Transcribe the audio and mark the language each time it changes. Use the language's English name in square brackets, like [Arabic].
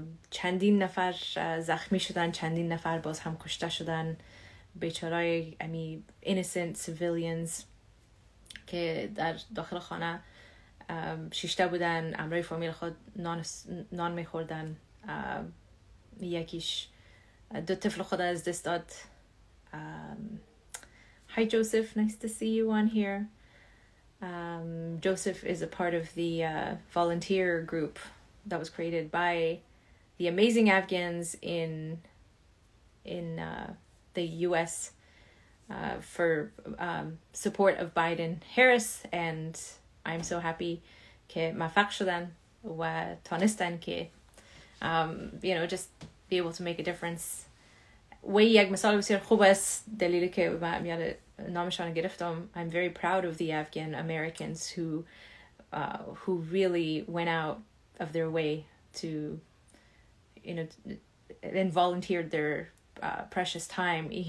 [Persian] چندین نفر زخمی شدن، چندین نفر باز هم کشته شدن، بیچارای [English] innocent civilians [Persian] که در داخل خانه شیشته بودن، امروی فامیل خود نان میخوردن. یکیش دو طفل خود از دست داد. [English] Hi Joseph, nice to see you on here. Joseph is a part of the volunteer group that was created by the amazing Afghans in the US for support of Biden-Harris, and I'm so happy [Persian] که موفق شدن و تانستن که [English] just be able to make a difference. [Persian] و یک مثال بسیار خوب است، دلیلی که من یاد نامشان گرفتم. [English] I'm very proud of the Afghan Americans who really went out of their way to and volunteered their precious time.